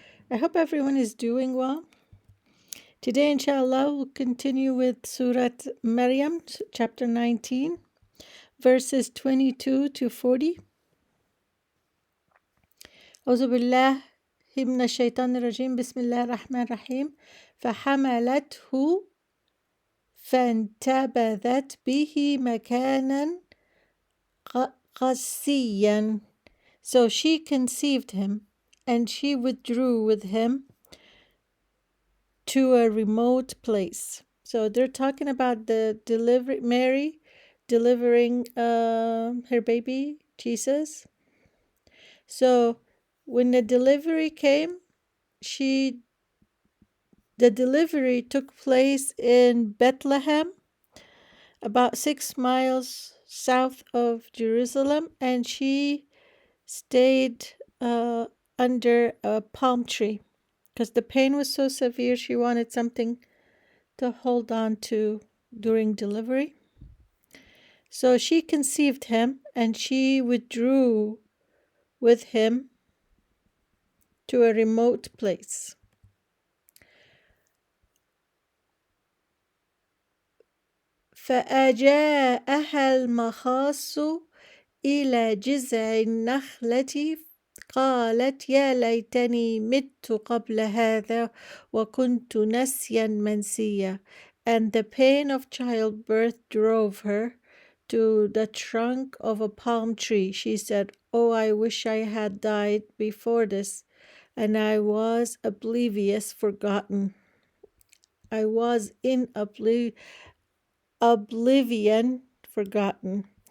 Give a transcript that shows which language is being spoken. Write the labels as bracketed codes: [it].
[en] I hope everyone is doing well. Today, inshallah, we'll continue with Surat Maryam, chapter 19, verses 22 to 40. [ar] أعوذ بالله من الشيطان الرجيم بسم الله الرحمن الرحيم فحملته فانتبذت به مكانا قصيا. [en] So she conceived him, and she withdrew with him to a remote place. So they're talking about the delivery, Mary delivering her baby Jesus. So when the delivery came, the delivery took place in Bethlehem, about 6 miles south of Jerusalem, and she stayed under a palm tree because the pain was so severe. She wanted something to hold on to during delivery. So she conceived him, and she withdrew with him to a remote place. [ar] فأجاءها المخاص إلى جذع النخلة قالت يا ليتني مت قبل هذا وكنت نسيا منسيا. [en] And the pain of childbirth drove her to the trunk of a palm tree. She said, "Oh, I wish I had died before this, and I was oblivious, forgotten. I was in oblivion, forgotten."